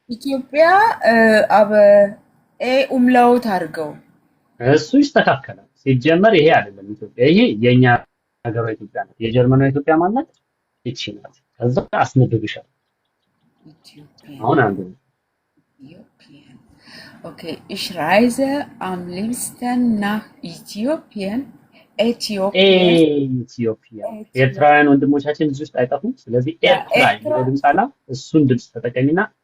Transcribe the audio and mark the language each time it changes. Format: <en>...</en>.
<am>ኢትዮጵያ አበ ኡምላውት አድርገው እሱ ይስተካከላል። ሲጀመር ይሄ አይደለም ኢትዮጵያ፣ ይሄ የኛ ሀገሯ ኢትዮጵያ ናት። የጀርመኗ ኢትዮጵያ ማለት እቺ ናት። ከዛ አስነብብሻል። አሁን አንዱ</am> <de>Okay, ich reise am liebsten nach Äthiopien.</de> <am>ኢትዮጵያ ኤርትራውያን ወንድሞቻችን እዚህ ውስጥ አይጠፉም። ስለዚህ ኤርትራ የሚለው ድምፅ አላ እሱን ድምፅ ተጠቀሚና</am>